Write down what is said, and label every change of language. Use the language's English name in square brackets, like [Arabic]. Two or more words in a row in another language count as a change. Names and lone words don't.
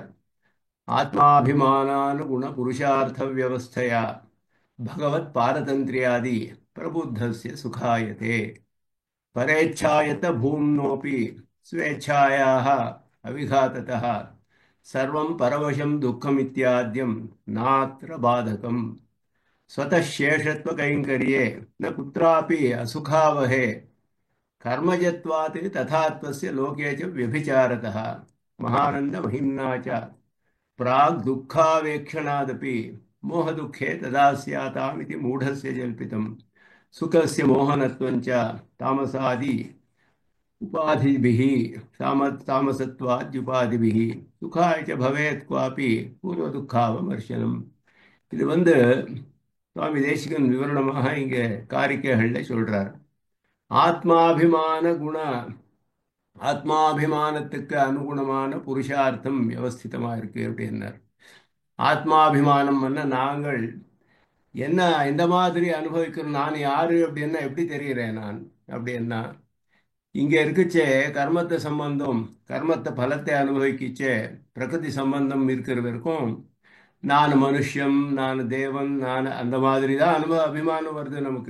[Sanskrit] आत्माभिमानानुगुण पुरुषार्थ व्यवस्थया भगवत् पारतन्त्र्यादि प्रबुद्धस्य सुखायते परेच्छायत भूम्नोऽपि स्वेच्छायाः अविघाततः सर्वं परवशं दुःखमित्याद्यम् नात्र बाधकम् स्वतः शेषत्व कैंकर्ये न कुत्रापि असुखावहे कर्मजत्वात् तथात्वस्य लोके च व्यभिचारतः महानंद महिम्ना च प्राग् दुःखावेक्षणादपि मोह दुःखे तदा स्यातामिति मूढस्य जल्पितम् सुखस्य मोहनत्वं च तामसादि उपाधिभिः तामसत्वाद्युपाधिभिः सुखाय च भवेत् क्वापि पूर्व दुःखावमर्शनम् [Tamil] இது சுவாமி தேசிகன் விவரணமாக இங்க காரிக்கைகள்ல சொல்றார். ஆத்மாபிமான குண ஆத்மாபிமானத்துக்கு அனுகுணமான புருஷார்த்தம் வியவஸ்திதமா இருக்கு அப்படின்னார். ஆத்மாபிமானம் நாங்கள் என்ன இந்த மாதிரி அனுபவிக்கிறோம், நான் யாரு அப்படின்னா எப்படி தெரிகிறேன் நான் அப்படின்னா இங்க இருக்குச்சே கர்மத்தை சம்பந்தம், கர்மத்தை பலத்தை அனுபவிக்கிச்சே பிரகிருதி சம்பந்தம் இருக்கிற வரைக்கும் நான் மனுஷன், நான் தேவன், நான் அந்த மாதிரி தான் அபிமானம் வருது நமக்கு.